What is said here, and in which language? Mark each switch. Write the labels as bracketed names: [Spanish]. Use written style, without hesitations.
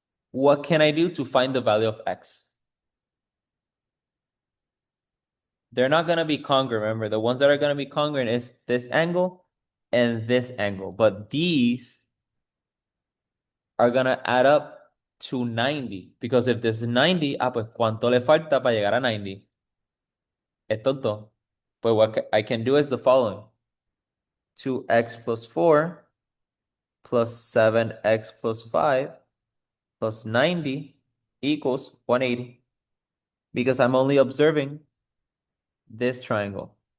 [English] What can I do to find the value of x? They're not going to be congruent. Remember, the ones that are going to be congruent is this angle and this angle. But these are going to add up to 90. Because if this is 90, [Spanish] pues ¿cuánto le falta para llegar a 90? Estos dos. [English] Pues what I can do is the following. 2x plus 4 plus 7x plus 5 plus 90 equals 180. Because I'm only observing this triangle.